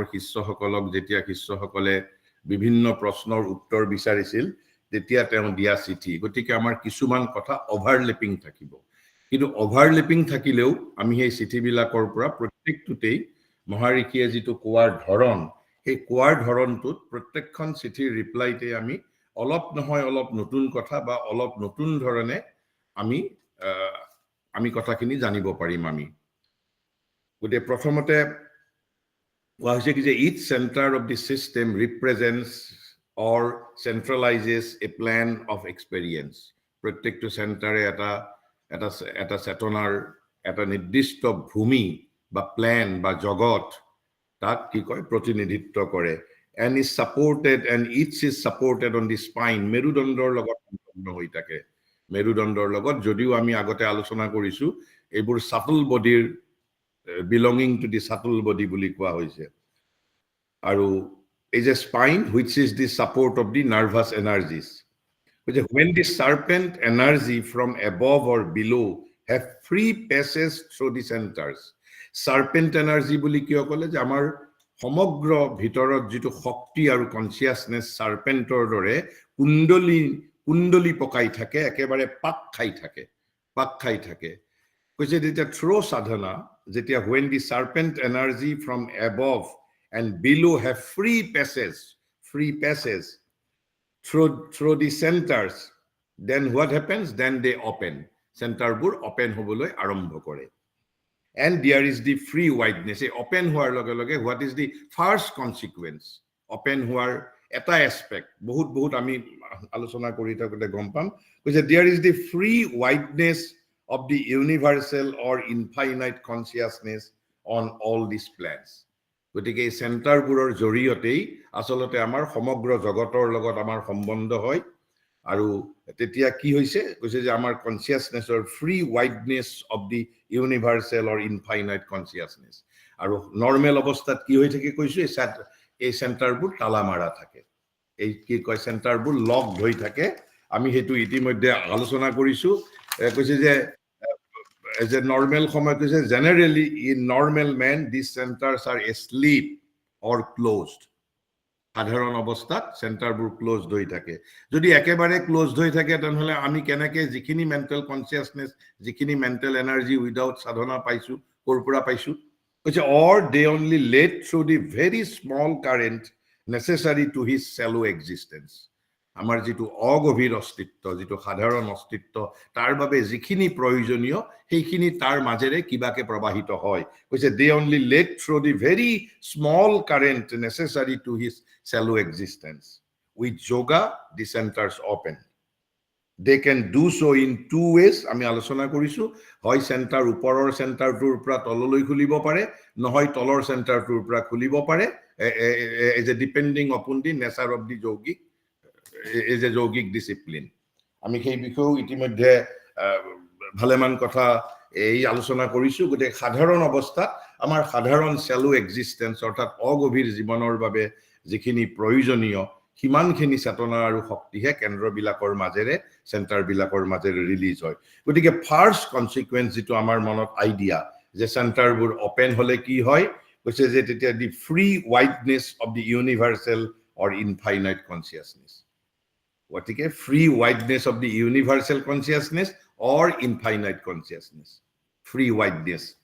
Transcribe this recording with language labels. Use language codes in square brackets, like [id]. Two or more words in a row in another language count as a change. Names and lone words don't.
[as] শিষ্যসকলক যেতিয়া শিষ্যসকলে বিভিন্ন প্ৰশ্নৰ উত্তৰ বিচাৰিছিল তেতিয়া তেওঁ দিয়া চিঠি গতিকে আমাৰ কিছুমান কথা ওভাৰল্যাপিং থাকিব কিন্তু ওভাৰল্যাপিং থাকিলেও আমি এই চিঠিবিলাকৰ পৰা প্ৰত্যেকটোতেই মহাৰিষিয়ে যেটো কোৱাৰ ধৰণ এই কোৱাৰ ধৰণটোত প্ৰত্যেকখন চিঠিৰ ৰিপ্লাইতে আমি অলপ নহয় অলপ নতুন কথা বা অলপ নতুন ধৰণে আমি কথাখিনি জানিব পাৰিম আমি গতে প্ৰথমতে কোৱা হৈছে কি যে [en] each center of the system represents or centralizes a plan of experience [as] প্ৰত্যেকটো সেন্টাৰে এটা চেতনাৰ এটা নিৰ্দিষ্ট ভূমি বা প্ল্যান বা জগত তাক কি কয় প্ৰতিনিধিত্ব কৰে [en] and is supported and each is supported on the spine [as] মেৰুদণ্ডৰ লগত সম্পন্ন হৈ থাকে মেৰুদণ্ডৰ লগত যদিও আমি আগতে আলোচনা কৰিছো এইবোৰ [en] subtle body belonging to the subtle body [as] বুলি কোৱা হৈছে আৰু [en] is a spine which is the support of the nervous energies which when the serpent energy from above or below have free passage through the centers serpent energy [as] বুলি কিয় কলে যে আমাৰ সমগ্ৰ ভিতৰত যেটো শক্তি আৰু কনসিয়াসনেস সার্পেন্টৰ দৰে কুণ্ডলী পকাই থাকে একেবাৰে পাক খাই থাকে কৈছে যেতিয়া থ্ৰো সাধনা যেতিয়া [en] when the serpent energy from above and below have free passage through the centers then what happens then they open centerbur open [as] হবলৈ আৰম্ভ কৰে [en] and there is the free wideness open [as] হোৱাৰ লগে লগে [en] what is the first consequence open [as] হোৱাৰ এটা [en] aspect [as] বহুত আমি আলোচনা কৰি থাকোতে গম পাম কৈছে [en] there is the free wideness of the universal or infinite consciousness on all these plans [as] গতিকে এই সেন্টাৰবোৰৰ জৰিয়তেই আসলতে আমাৰ সমগ্ৰ জগতৰ লগত আমাৰ সম্বন্ধ হয় আৰু তেতিয়া কি হৈছে কৈছে যে আমাৰ কনসিয়াসনেসৰ [en] free wideness of the universal or infinite consciousness [as] আৰু নরমাল অৱস্থাত কি হৈ থাকে কৈছো এই সেন্টাৰবোৰ তালা মাৰা থাকে এই কি কয় সেন্টাৰবোৰ লকড হৈ থাকে আমি হেতু ইতিমধ্যে আলোচনা কৰিছো কৈছে যে [en] as a normal [as] সময়ত কৈছে [en] generally in normal man these centers are asleep or closed [as] সাধারণ অবস্থাত সেন্টারবোৰ ক্লোজড হৈ থাকে যদি একেবাৰে ক্লোজড হৈ থাকে তেনহলে আমি কেনেকে যিখিনি [en] mental consciousness [as] যিখিনি [en] mental energy without [as] সাধনা পাইছো কৰপৰা পাইছো কৈছে [en] or they only led through the very small current necessary to his shallow existence [as] আমাৰ যেটো অগভীৰ অস্তিত্ব যেটো সাধাৰণ অস্তিত্ব তাৰ বাবে যিখিনি প্ৰয়োজনীয় সেইখিনি তাৰ মাজেৰে কিবাকে প্ৰবাহিত হয় কৈছে [en] they only led through the very small current necessary to his shallow existence with yoga the centers open they can do so in two ways [as] আমি আলোচনা কৰিছো হয় সেন্টাৰ ওপৰৰ সেন্টাৰটোৰ পৰা তললৈ খুলিব পাৰে নহয় তলৰ সেন্টাৰটোৰ পৰা খুলিব পাৰে [en] as a depending upon the nature of the yogic is a yogic discipline [as] আমি সেই বিষয়ে ইতিমধ্যে ভালেমান কথা এই আলোচনা কৰিছো গতিকে সাধাৰণ অৱস্থাত আমাৰ সাধাৰণ [en] shallow existence [as] অৰ্থাৎ অগভীৰ জীৱনৰ বাবে যিখিনি প্ৰয়োজনীয় সিমানখিনি চেতনা আৰু শক্তিহে কেন্দ্ৰবিলাকৰ মাজেৰে চেণ্টাৰবিলাকৰ মাজেৰে ৰিলিজ হয় গতিকে [en] first consequence [as] যিটো আমাৰ মনত আইডিয়া যে চেণ্টাৰবোৰ অপেন হলে কি হয় কৈছে যে তেতিয়া [en] the free wideness of the universal or infinite consciousness [as] গতিকে [en] free wideness of the universal consciousness or infinite consciousness free wideness